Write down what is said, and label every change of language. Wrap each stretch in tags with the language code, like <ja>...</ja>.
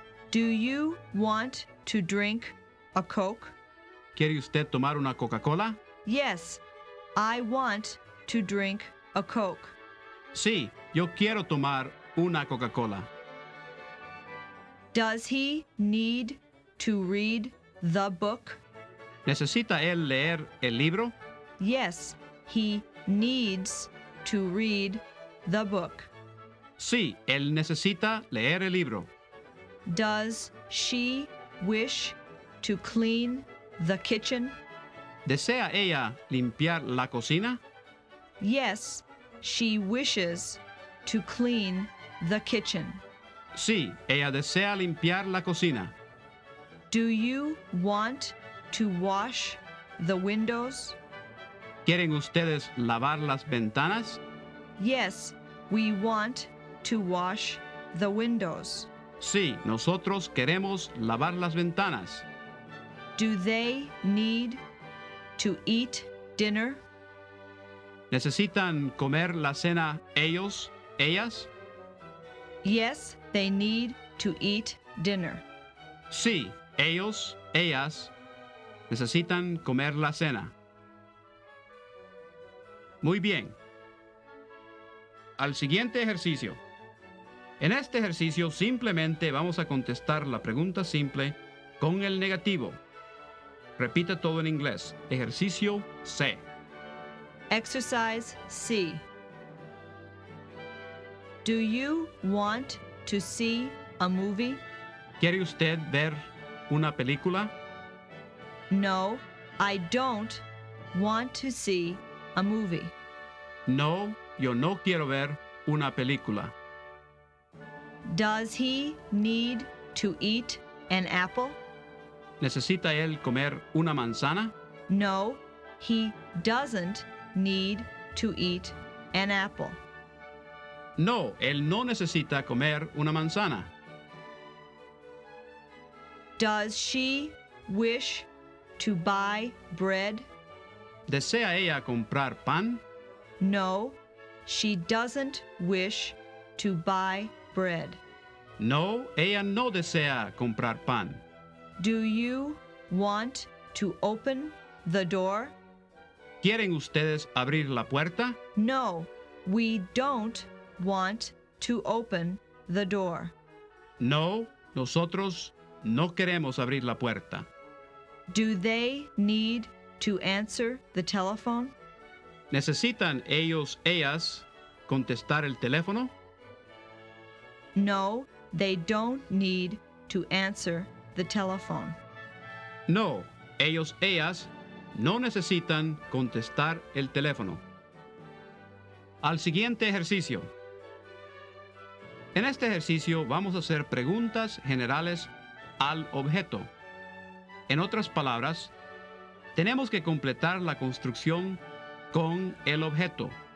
<en>Do you want to drink a Coke?</en> <es>¿Quiere usted tomar una Coca-Cola?</es> <en>Yes, I want to drink a Coke.</en> <es>Sí, yo quiero tomar una Coca-Cola.</es> <en>Does he need to read the book?</en> <es>¿Necesita él leer el libro?</es> <en>Yes, he needs to read the book.</en> <es>Sí, él necesita leer el libro.</es> <en>Does she wish to clean the kitchen?</en> <es>¿Desea ella limpiar la cocina?</es> <en>Yes, she wishes to clean the kitchen.</en> <es>Sí, ella desea limpiar la cocina.</es> <en>Do you want to wash the windows?</en> <es>¿Quieren ustedes lavar las ventanas?</es> <en>Yes, we want to wash the windows.</en> <es>Sí, nosotros queremos lavar las ventanas.</es> <en>Do they need to eat dinner?</en> <es>¿Necesitan comer la cena ellos, ellas?</es> <en>Yes, they need to eat dinner.</en> <es>Sí, ellos, ellas necesitan comer la cena. Muy bien. Al siguiente ejercicio. En este ejercicio simplemente vamos a contestar la pregunta simple con el negativo. Repite todo en inglés. Ejercicio C.</es> <en>Exercise C. Do you want to see a movie?</en> <es>¿Quiere usted ver una película?</es> <en>No, I don't want to see a movie.</en> <es>No, yo no quiero ver una película.</es> <en>Does he need to eat an apple?</en> <es>¿Necesita él comer una manzana?</es> <en>No, he doesn't need to eat an apple.</en> <es>No, él no necesita comer una manzana.</es> <en>Does she wish to buy bread?</en> <es>¿Desea ella comprar pan?</es> <en>No, she doesn't wish to buy bread.</en> <es>No, ella no desea comprar pan.</es> <en>Do you want to open the door?</en> <es>¿Quieren ustedes abrir la puerta?</es> <en>No, we don't want to open the door.</en> <es>No, nosotros no queremos abrir la puerta.</es> <en>Do they need to answer the telephone?</en> <es>¿Necesitan ellos, ellas, contestar el teléfono?</es> <en>No, they don't need to answer the telephone.</en> <es>No, ellos, ellas, no necesitan contestar el teléfono. Al siguiente ejercicio. En este ejercicio vamos a hacer preguntas generales al objeto. En otras palabras, tenemos que completar la construcción con el objeto.</es>